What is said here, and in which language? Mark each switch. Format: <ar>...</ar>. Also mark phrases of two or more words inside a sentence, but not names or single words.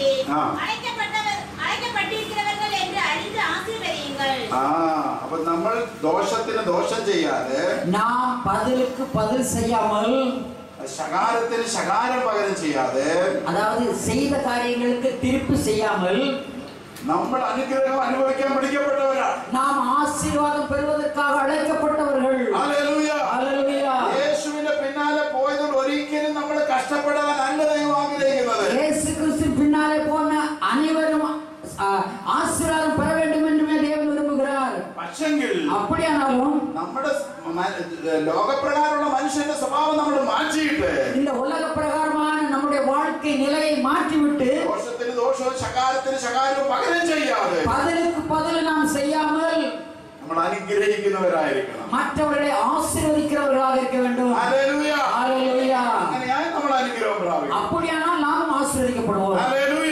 <ta>அழைக்கப்பட்டிருக்கிறவர்கள் என்று அறிந்து ஆசீர்வதியுங்கள்.</ta> <ml>அப்ப നമ്മൾ ദോഷത്തിന് ദോഷം ചെയ്യാതെ</ml> <ta>நாம் பதிலுக்கு பதில் செய்யாமல்</ta> <ml>ശകാരത്തിന് ശകാരം പകരം ചെയ്യാതെ</ml> <ta>அதாவது செய்த காரியங்களுக்கு திருப்பி செய்யாமல்</ta> <ml>നമ്മൾ അനുഗ്രഹം അനുഭവിക്കാൻ വിളിക്കപ്പെട്ടവരാണ്.</ml> <ta>நாம் ஆசீர்வாதம் பெறுவதற்காக அழைக்கப்பட்டவர்கள்.</ta> <ml>ഹല്ലേലൂയ.</ml> <ta>ஹல்லேலூயா.</ta> <ml>യേശുവിന്റെ പിന്നാലെ പോയതുകൊണ്ട് ഒരിക്കലും നമ്മൾ കഷ്ടപ്പെടാൻ അല്ല ദൈവം ആഗ്രഹിക്കുന്നത്.</ml> <ta>இயேசு கிறிஸ்து பின்னாலே போன அனைவரும் ஆசீர்வாதம் பெற வேண்டும் என்றுமே தேவன் விரும்புகிறார்.</ta> <ml>പക്ഷെങ്കിൽ</ml> <ta>அப்படியானாலும்</ta> <ml>നമ്മുടെ ലോകപ്രകാരമുള്ള മനുഷ്യന്റെ സ്വഭാവം നമ്മൾ മാറ്റിയിട്ട്</ml> <ta>இந்த உலக பிரகாரமான நம்முடைய வாழ்க்கை நிலையை மாற்றிவிட்டு</ta> <ml>ദോഷത്തിന് ദോഷവും ശകാരത്തിന് ശകാരവും പകരം ചെയ്യാതെ</ml> <ta>பதிலுக்கு பதில் நாம் செய்யாமல்</ta> <ml>നമ്മൾ അനുഗ്രഹിക്കുന്നവരായിരിക്കണം.</ml> <ta>மற்றவர்களை ஆசீர்வதிக்கிறவர்களாக இருக்க வேண்டும்.</ta> <ml>ഹല്ലേലൂയ.</ml> <ta>ஹல்லேலூயா.</ta> <ml>അങ്ങനെയായി നമ്മൾ അനുഗ്രഹം പ്രാപിക്കും.</ml> <ta>அப்படியானால் நாம் ஆசீர்வதிக்கப்படுவோம்.</ta> <ml>ഹല്ലേലൂയ.</ml>